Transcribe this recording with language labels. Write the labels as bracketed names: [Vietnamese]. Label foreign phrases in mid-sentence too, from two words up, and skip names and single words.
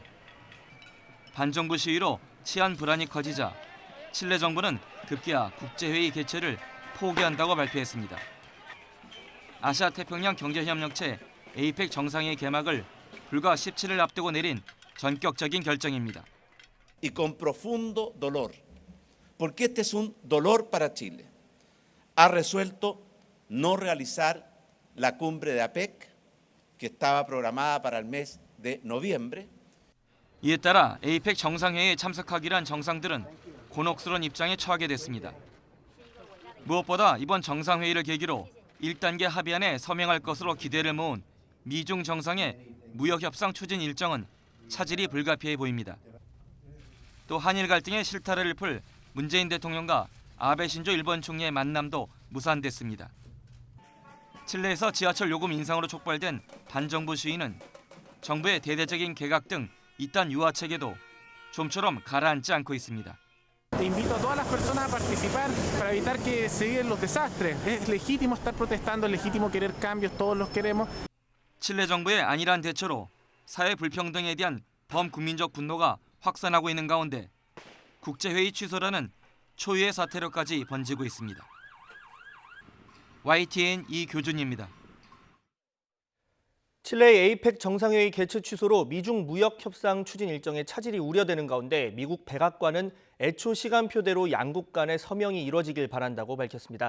[Korean] 반정부 시위로 치안 불안이 커지자 칠레 정부는 급기야 국제회의 개최를 포기한다고 발표했습니다. 아시아태평양 경제협력체 APEC 정상회의 개막을 불과 17일 앞두고 내린 전격적인 결정입니다. [Spanish] Y con profundo dolor, porque este es un dolor para Chile. Ha resuelto no realizar la cumbre de APEC, que estaba programada para el mes de noviembre. [Korean] 이에 따라 APEC 정상회의에 참석하기로 한 정상들은 곤혹스러운 입장에 처하게 됐습니다. 무엇보다 이번 정상회의를 계기로 1단계 합의안에 서명할 것으로 기대를 모은 미중 정상의 무역협상 추진 일정은 차질이 불가피해 보입니다. 또 한일 갈등의 실타래를 풀 문재인 대통령과 아베 신조 일본 총리의 만남도 무산됐습니다. 칠레에서 지하철 요금 인상으로 촉발된 반정부 시위는 정부의 대대적인 개각 등 이딴 유화책에도 좀처럼 가라앉지 않고 있습니다. [Spanish] Invito a todas las personas a participar para evitar que se den los desastres. Es legítimo estar protestando, es legítimo querer cambios, todos los queremos. [Korean] 칠레 정부의 안일한 대처로 사회 불평등에 대한 범국민적 분노가 확산하고 있는 가운데 국제회의 취소라는 초유의 사태로까지 번지고 있습니다. YTN 이교준입니다. 칠레의 에이펙 정상회의 개최 취소로 미중 무역협상 추진 일정에 차질이 우려되는 가운데 미국 백악관은 애초 시간표대로 양국 간의 서명이 이뤄지길 바란다고 밝혔습니다.